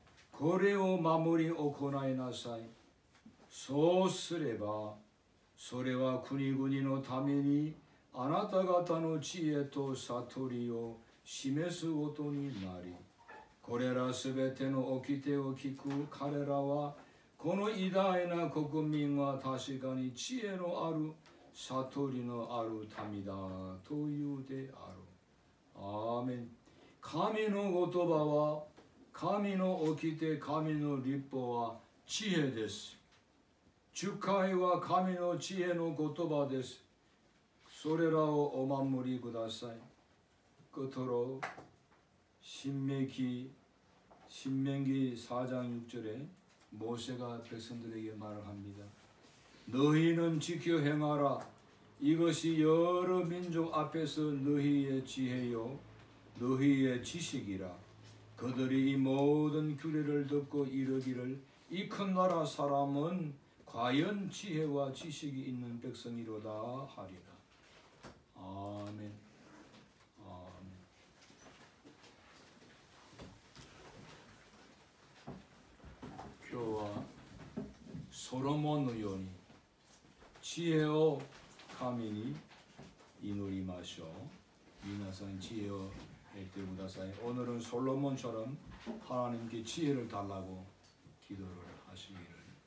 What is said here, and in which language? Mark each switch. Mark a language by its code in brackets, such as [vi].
[ja] これを守り行いなさい。そうすれば、それは国々のためにあなた方の知恵と悟りを示すことになり、これらすべての掟を聞く彼らは、この偉大な国民は確かに知恵のある悟りのある民だというである。アーメン。神の言葉は、神の掟、神の律法は知恵です。十戒は神の知恵の言葉です。それらをお守りください。 [ko] 끝으로 신명기 4장 6절에 모세가 백성들에게 말을 합니다. 너희는 지켜 행하라. 이것이 여러 민족 앞에서 너희의 지혜요 너희의 지식이라. 그들이 이 모든 규례를 듣고 이르기를 이 큰 나라 사람은 과연 지혜와 지식이 있는 백성이로다 하리라. 아멘. 아멘. [ja] 今日はソロモンのように知恵を神に祈りましょう。皆さん知恵を得てください。 [ko] 오늘은 솔로몬처럼 하나님께 지혜를 달라고 기도를 하시기를